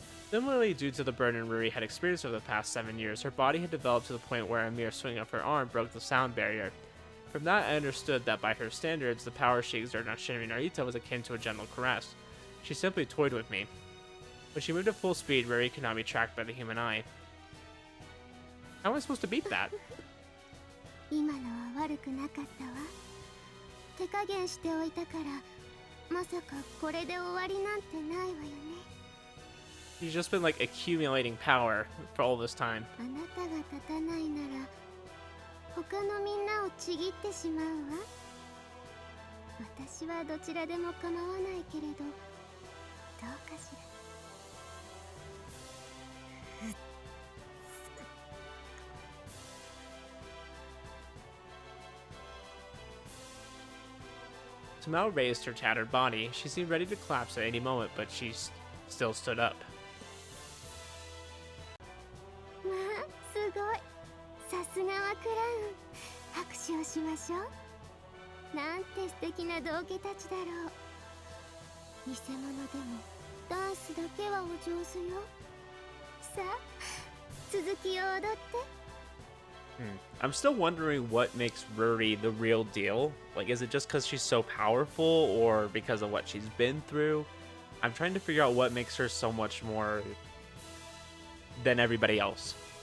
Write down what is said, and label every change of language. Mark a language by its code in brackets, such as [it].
[en] Similarly, due to the burden Ruri had experienced over the past 7 years, her body had developed to the point where a mere swing of her arm broke the sound barrier. From that, I understood that by her standards, the power she exerted on Shinri Narita was akin to a gentle caress. She simply toyed with me. When she moved at full speed, Ruri could not be tracked by the human eye. How am I supposed to beat that? [ja] 今のは悪くなかったわ。手加減しておいたから、まさかこれで終わりなんてないわよね。 [en] She's just been like accumulating power for all this time. [ja] あなたが立たないなら、他のみんなをちぎってしまうわ。私はどちらでも構わないけれど、どうかしら。 [en] Tamao raised her tattered body. She seemed ready to collapse at any moment, but she still stood up. [ja] まあ、すごい。さすがはクラウン。拍手をしましょう。なんて素敵な道化たちだろう。偽物でもダンスだけはお上手よ。さあ、続きを踊って。 [en] I'm still wondering what makes Ruri the real deal. Like, is it just because she's so powerful or because of what she's been through? I'm trying to figure out what makes her so much more than everybody else.